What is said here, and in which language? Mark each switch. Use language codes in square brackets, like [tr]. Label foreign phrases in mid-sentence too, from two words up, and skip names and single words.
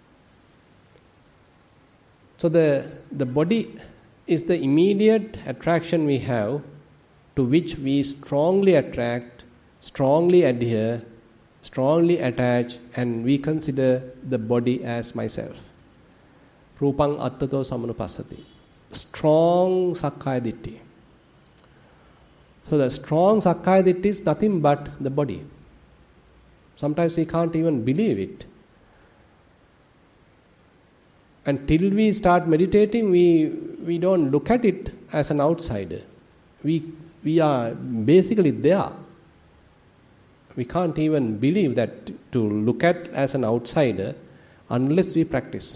[en] So the body is the immediate attraction we have, to which we strongly attract, strongly adhere, strongly attach, and we consider the body as myself. [pi] Rupang attato samanupassati. Strong sakkaya ditthi. [en] So the strong [pi] sakkaya ditthi [en] is nothing but the body. Sometimes we can't even believe it. Until we start meditating, we don't look at it as an outsider. We are basically there. We can't even believe that to look at as an outsider unless we practice.